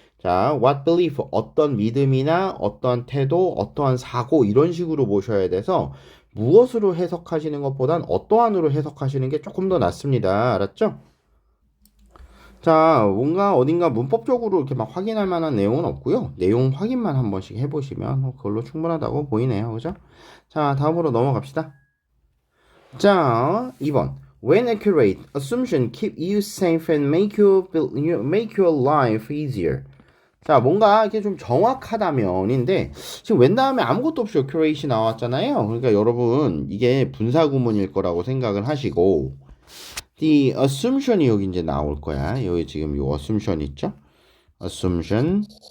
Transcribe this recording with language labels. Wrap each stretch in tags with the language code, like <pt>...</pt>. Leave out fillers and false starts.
<ko>자, what belief, 어떤 믿음이나 어떠한 태도, 어떠한 사고 이런 식으로 보셔야 돼서 무엇으로 해석하시는 것보단 어떠한으로 해석하시는 게 조금 더 낫습니다. 알았죠? 자, 뭔가 어딘가 문법적으로 이렇게 막 확인할 만한 내용은 없고요. 내용 확인만 한 번씩 해보시면 그걸로 충분하다고 보이네요. 그죠? 자, 다음으로 넘어갑시다. 자, 2번.</ko> <en>When accurate, assumption keep you safe and make your life easier.</en> <ko>자, 뭔가 이렇게 좀 정확하다면인데 지금 웬 다음에 아무것도 없이 accurate이 나왔잖아요. 그러니까 여러분 이게 분사 구문일 거라고 생각을 하시고 the assumption이 여기 이제 나올 거야. 여기 지금 요 assumption 있죠? assumption.</ko>